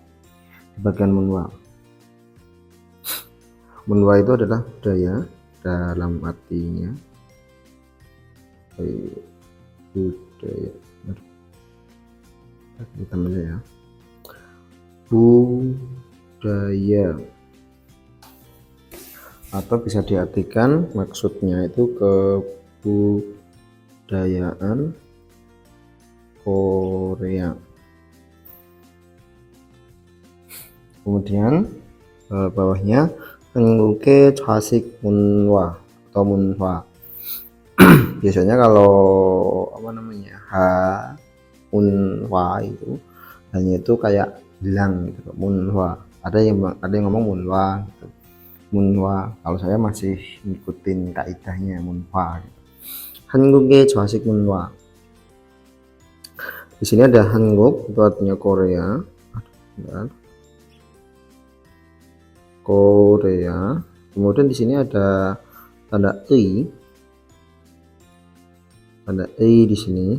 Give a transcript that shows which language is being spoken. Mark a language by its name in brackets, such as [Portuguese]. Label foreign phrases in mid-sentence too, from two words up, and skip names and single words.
[Indonesian] Di bagian munwa itu adalah budaya dalam artinya budaya kita baca ya, budaya, atau bisa diartikan maksudnya itu kebudayaan Korea. Kemudian bawahnya [Korean] 한국의 좌식 문화 [Indonesian] atau munhwa. Biasanya kalau munhwa itu hanya itu kayak bilang gitu, munhwa. Ada yang ngomong munhwa gitu. Munhwa, kalau saya masih ngikutin kaidahnya munhwa gitu. [Korean] 한국의 좌식 문화. [Indonesian] Di sini ada Hanguk, itu artinya Korea. Korea. Kemudian di sini ada tanda i. Tanda i di sini.